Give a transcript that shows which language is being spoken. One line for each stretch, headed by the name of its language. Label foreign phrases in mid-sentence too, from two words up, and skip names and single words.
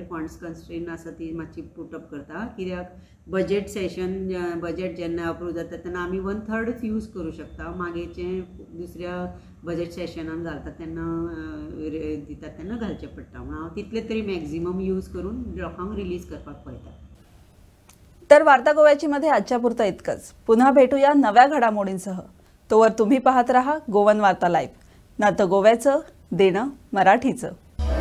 English: funds constrain
Konkani: आसा ती मातशी पुटअप करता, कित्याक
English: budget session budget
Konkani: जेन्ना अप्रूव जाता तेन्ना आमी 1/3 यूज करूं शकता. मागीरचें दुसऱ्या
English: budget sessionान
Konkani: घालता तेन्ना दितात तेन्ना घालचें पडटा. म्हणून हांव तितले तरी
English: maximum use
Konkani: करून लोकांक रिलीज करपाक पळयता.
Marathi: तर वार्ता गोव्याची मध्ये आजच्या पुरतं इतकंच. पुन्हा भेटूया नव्या घडामोडींसह. तोवर तुम्ही पाहत रहा गोवन वार्ता लाईव्ह. नातं गोव्याचं, देणं मराठीचं.